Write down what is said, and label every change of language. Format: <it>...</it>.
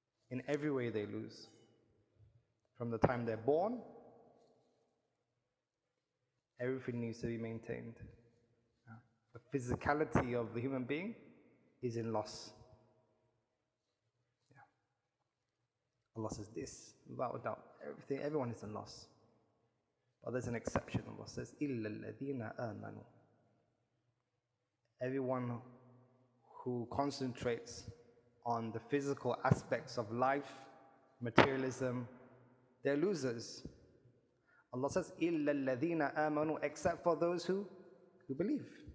<en>In every way they lose. From the time they're born, everything needs to be maintained. The physicality of the human being is in loss. Allah says this, without a doubt, everyone is in loss. But there's an exception. Allah says,</en> <ar>إِلَّا الَّذِينَ آمَنُوا.</ar> <en>Everyone who concentrates on the physical aspects of life, materialism, they're losers. Allah says,</en> <ar>إِلَّا الَّذِينَ آمَنُوا,</ar> <en>except for those who believe.</en>